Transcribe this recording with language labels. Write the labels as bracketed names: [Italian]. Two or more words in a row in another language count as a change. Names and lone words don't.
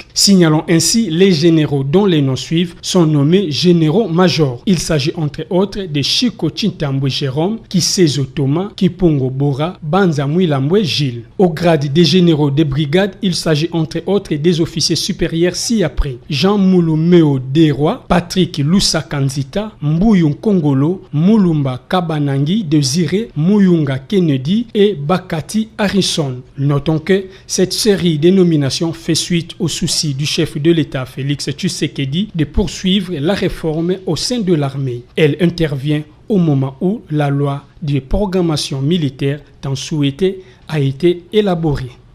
[French] Signalons ainsi les généraux dont les noms suivent sont nommés généraux-majors. Il s'agit entre autres de Chico Chintambwe Jérôme, Kisezo Thomas, Kipongo Bora, Banza Mouilambwe Gilles. Au grade des généraux de brigade, il s'agit entre autres des officiers supérieurs ci-après. Jean Moulumeo Deroi, Patrick Lusa Kanzita, Mbuyung Kongolo, Mulumba Kabanangi, Desiré Muyunga Kennedy et Bakati Harrison. Notons que cette série de nominations fait suite au souci du chef de l'État Félix Tshisekedi de poursuivre la réforme au sein de l'armée. Elle intervient au moment où la loi de programmation militaire tant souhaitée a été élaborée.